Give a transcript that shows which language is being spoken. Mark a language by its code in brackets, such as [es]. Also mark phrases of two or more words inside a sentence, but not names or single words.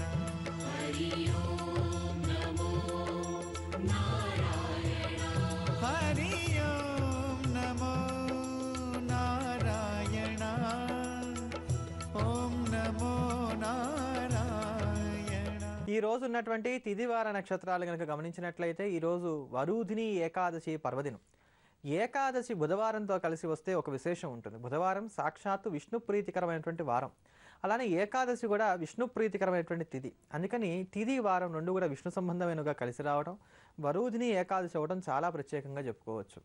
[sa] हरि ओम नमो नारायण हरि ओम नमो नारायण ओम नमो नारायण [te] ఈ రోజు ఉన్నటువంటి తిదివార నక్షత్రాలు కనుక గమనించినట్లయితే ఈ రోజు వరుధిని ఏకాదశి పర్వదినం. ఏకాదశి బుధవారంతో కలిసి వస్తే ఒక విశేషం ఉంటుంది. బుధవారం సాక్షాత్తు విష్ణు ప్రీతికరమైనటువంటి వారం. అలానే ఏకాదశి కూడా విష్ణు ప్రీతికరమైనటువంటి తిథి. అందుకని తిథి వారం రెండు కూడా విష్ణు సంబంధమైనగా కలిసి రావడం, వరుధిని ఏకాదశి అవ్వడం చాలా ప్రత్యేకంగా చెప్పుకోవచ్చు.